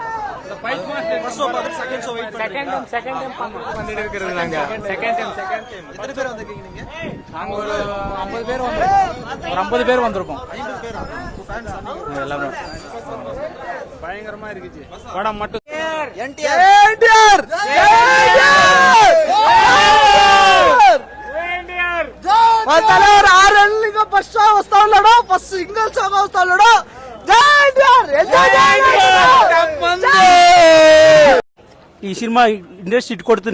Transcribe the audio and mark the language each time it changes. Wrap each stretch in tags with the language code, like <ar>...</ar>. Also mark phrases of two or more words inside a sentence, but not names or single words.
<ta>எத்தனை பேர் வந்திருக்கீங்க நீங்க? நாங்க ஒரு 50 பேர் ஒரு 50 பேர் வந்திருக்கோம். 50 பேரா? எல்லாமே பயங்கரமா இருந்துச்சு படம் மட்டும்.</ta> <te>మా తలవారు 6 ఏళ్ళుగా</te> <en>first show</en> <te>వస్తా ఉన్నాడు. ఫస్ట్ సింగిల్ షోగా వస్తా ఉన్నాడు. ఈ సినిమా ఇండస్ట్రీ ఇటు కొడుతుంది.</te>